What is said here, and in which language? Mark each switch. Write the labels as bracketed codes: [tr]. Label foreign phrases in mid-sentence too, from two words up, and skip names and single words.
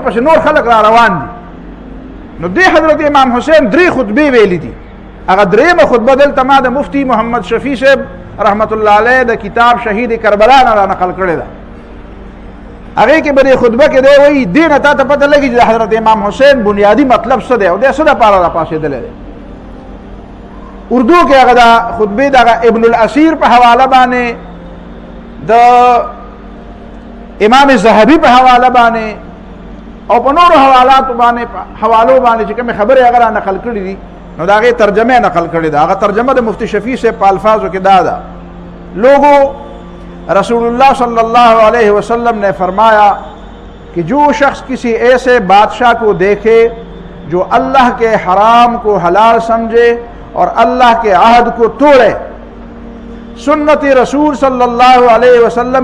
[ps] پس نور خلک را روان دي نو دې حضرت امام حسین درې خطبې ویلې دي هغه درېمه خطبه دلته ما د مفتی محمد شفیع صاحب رحمت الله علیه د کتاب شهید کربلا نه نقل کړی ده هغه کې به خطبه کې دی وایي دې نه تا ته پته لګي چې حضرت امام حسین بنیادی مطلب څه دی او د څه لپاره راپاسېدلی دی اردو کې هغه د خطبې دغه ابن الاسیر په حواله باندې د امام ذهبي په حواله باندې او په نورو حوالو باندې چې کومې خبرې هغه را نقل کړي دي نو دا هغه ترجمه نقل کړی دا هغه ترجمه د مفتی شفیع سے په الفاظو کې دا ده لوگوں [ar] رسول اللہ صلی اللہ علیہ وسلم [ur] نے فرمایا کہ جو شخص کسی ایسے بادشاہ کو دیکھے جو اللہ کے حرام کو حلال سمجھے اور اللہ کے عہد کو توڑے سنت رسول [ar] صلی اللہ علیہ وسلم